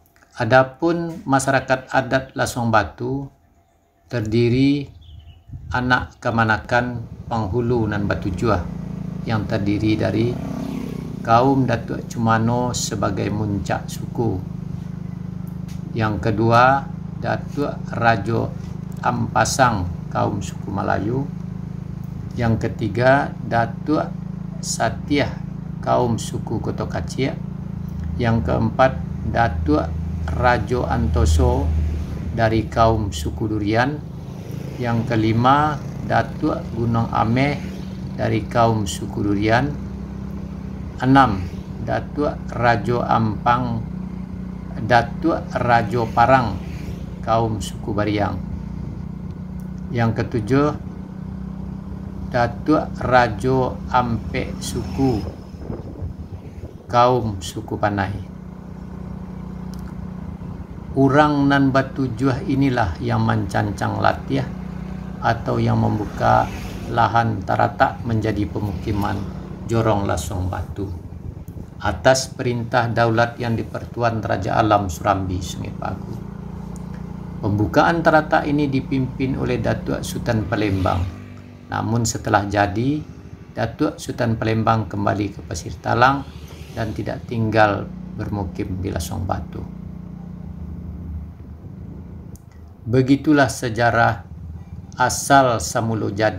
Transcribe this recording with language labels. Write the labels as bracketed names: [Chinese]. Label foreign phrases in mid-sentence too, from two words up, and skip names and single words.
[Indonesian] Adapun masyarakat adat Lasong Batu terdiri anak kemanakan penghulu nan Batu Juah yang terdiri dari kaum Datuk Cumano sebagai muncak suku. Yang kedua, Datuk Rajo Ampasang kaum suku Melayu. Yang ketiga, Datuk Satiah kaum suku Koto Kacir. Yang keempat, Datuk Rajo Antoso dari kaum suku Durian. Yang kelima, Datuk Gunung Ameh dari kaum suku Durian. 6. Datuk Rajo Ampang, Datuk Rajo Parang kaum suku Bariang. Yang ketujuh, Datuk Rajo Ampek suku kaum suku Panai. [Minangkabau] Urang nan [Indonesian] Batu Juah inilah yang mencancang Latiah atau yang membuka lahan Taratak menjadi pemukiman Jorong Lasong Batu atas perintah daulat yang di-Pertuan Raja Alam Surambi Sungai Pagu. Pembukaan Taratak ini dipimpin oleh Datuk Sultan Palembang. Namun setelah jadi, Datuk Sultan Palembang kembali ke Pasir Talang dan tidak tinggal bermukim di Lasong Batu. Begitulah sejarah [Minangkabau] asal samulo jadi.